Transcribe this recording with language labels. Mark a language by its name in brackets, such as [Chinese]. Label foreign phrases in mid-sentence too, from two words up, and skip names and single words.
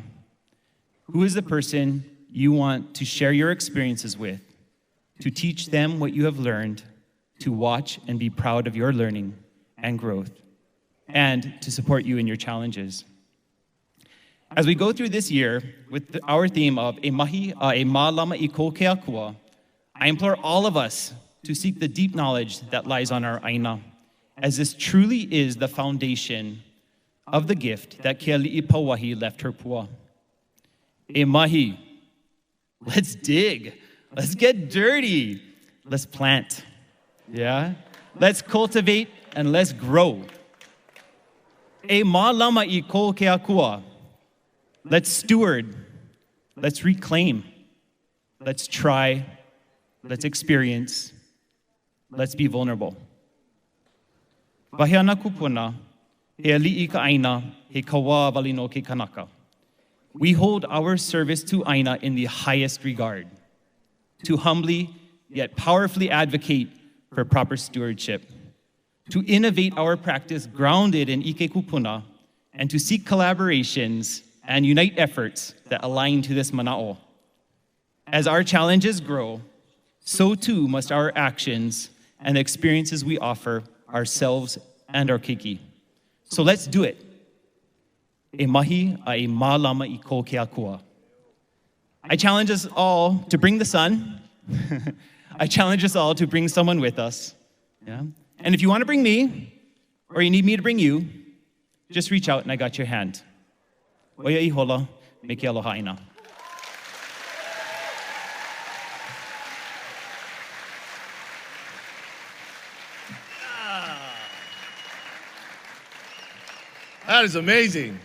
[English] Who is the person you want to share your experiences with, to teach them what you have learned, to watch and be proud of your learning and growth, and to support you in your challenges? As we go through this year with our theme of [Hawaiian] E Mahi a Mālama I Ko Ke Akua, [English] I implore all of us to seek the deep knowledge that lies on our Āina, as this truly is the foundation of the gift that Ke aliʻi Pauahi left her pua. [Hawaiian] E Mahi, [English] let's dig, let's get dirty, let's plant, yeah? Let's cultivate and let's grow. [Hawaiian] E Mālama I Ko Ke Akua, [English] let's steward, let's reclaim, let's try, let's experience, let's be vulnerable. [Hawaiian] Wahiana kupuna, he aliʻi ka ʻaina, he kawa walino ke kanaka. [English] We hold our service to Āina in the highest regard, to humbly yet powerfully advocate for proper stewardship, to innovate our practice grounded in [Hawaiian] ike kupuna, [English] and to seek collaborations and unite efforts that align to this manaʻo. As our challenges grow, so too must our actions and the experiences we offer ourselves and our keiki. So let's do it. [Hawaiian] E Mahi a e Mālama I Ko Ke Akua. [English] I challenge us all to bring the sun. I challenge us all to bring someone with us. Yeah? And if you want to bring me, or you need me to bring you, just reach out and I got your hand. [Hawaiian] Oia I hola, me ke Aloha Āina. [English] That is amazing.